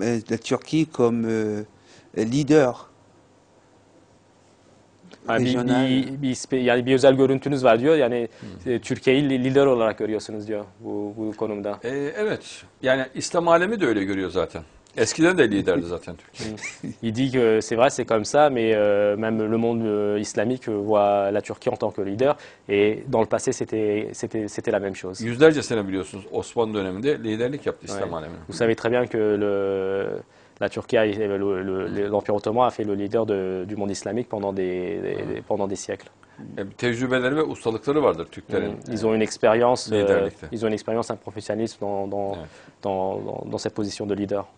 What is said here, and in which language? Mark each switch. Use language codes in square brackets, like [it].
[fr] La Turquie comme leader régional. [tr] yani bir özel görüntünüz var diyor. Yani Türkiye'yi lider olarak görüyorsunuz diyor bu konumda. Evet. Yani İslam alemi de öyle görüyor zaten. Eskiden de liderdi zaten Türkiye. [fr] Il dit que c'est vrai, c'est comme ça, mais même le monde islamique voit la Turquie en tant que leader. Et dans le passé, c'était la même chose. [tr] Yüzlerce sene biliyorsunuz Osmanlı döneminde liderlik yaptı İslam alemine. [fr] Vous savez très bien que la Turquie, l'Empire ottoman a fait le leader du monde islamique pendant des siècles. [tr] Tecrübeleri ve ustalıkları vardır Türklerin. [fr] Ils ont une expérience, [tr] liderlikte. [fr] ils ont une expérience, un professionnalisme dans cette position de leader.